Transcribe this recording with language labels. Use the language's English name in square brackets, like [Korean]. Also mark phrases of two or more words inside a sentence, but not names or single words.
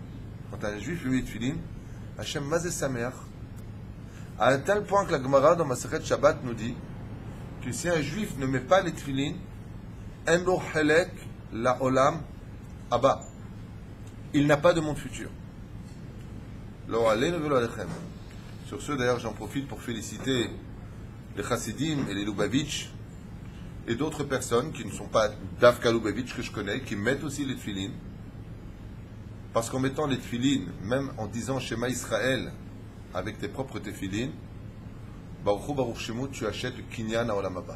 [French] Quand un juif lui met les tefilines, Hachem mazé sa mère, à un tel point que la Gemara dans Masechet Shabbat nous dit que si un juif ne met pas les tefilines, [Hebrew] אין לו חלק לעולם הבא, [French] il n'a pas de monde futur. [Hebrew] לא עלינו ולא עליכם. [French] Sur ce, d'ailleurs, j'en profite pour féliciter les Chassidim et les Lubavitch et d'autres personnes qui ne sont pas Davka Lubavitch que je connais, qui mettent aussi les tefilines. Parce qu'en mettant les tefilines, même en disant Shema Israël avec tes propres tefilines, [Hebrew] ברוך הוא ברוך שמו, [French] tu achètes le Kinyan à [Hebrew] עולם הבא.